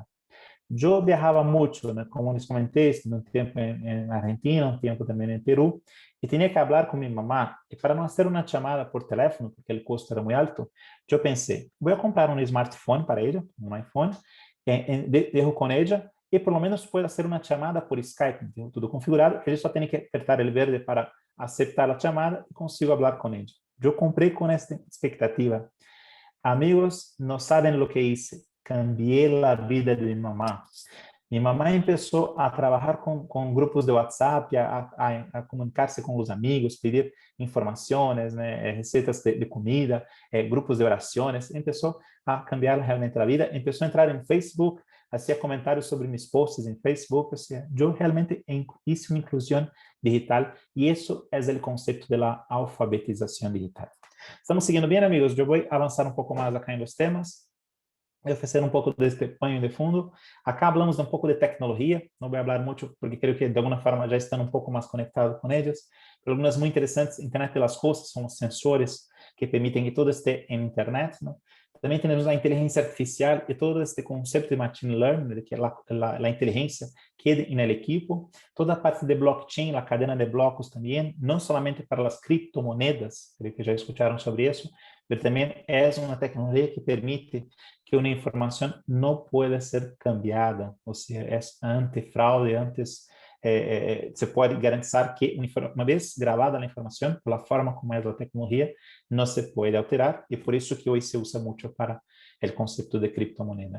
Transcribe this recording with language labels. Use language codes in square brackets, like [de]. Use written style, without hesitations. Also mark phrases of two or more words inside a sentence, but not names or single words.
[pt] Eu viajava muito, né, como les comentei, um tempo em Argentina, um tempo também em Peru, e tinha que falar com minha mamá, e para não fazer uma chamada por telefone, porque o custo era muito alto, eu pensei, vou comprar um smartphone para ela, um iPhone, dejo com ela, e pelo menos pode fazer uma chamada por Skype, tudo configurado, ele só tem que apertar o verde para aceitar a chamada e consigo falar com ela. Eu comprei com esta expectativa. Amigos, não sabem o que [es] hice. Cambié [pt] a vida de minha mamá. Minha mamá começou a trabalhar com grupos de WhatsApp, a comunicar-se com os amigos, pedir informações, né, receitas de comida, grupos de orações. Começou a cambiar realmente a vida. Começou a entrar em Facebook, fazia comentários sobre meus posts em Facebook. Ou seja, eu realmente fiz uma inclusão digital e isso é o conceito da alfabetização digital. Estamos seguindo bem, amigos? Eu vou avançar um pouco mais aqui nos temas. Oferecer um pouco deste pano de fundo. [es] Acá hablamos [pt] um pouco de tecnologia, não vou falar muito porque creio que de alguma forma já estão um pouco mais conectados com eles. Algumas muito interessantes, internet das coisas, são os sensores que permitem que tudo esteja em internet, não? [es] También tenemos la inteligencia artificial y todo este concepto de [en] machine learning, [es] de que la inteligencia quede en el equipo. Toda la parte de blockchain, la cadena de blocos también, no solamente para las criptomonedas, creo que ya escucharon sobre eso, pero también es una tecnología que permite que una información no pueda ser cambiada, o sea, es antifraude, se puede garantizar que una vez grabada la información, por la forma como es la tecnología, no se puede alterar y por eso que hoy se usa mucho para el concepto de criptomoneda.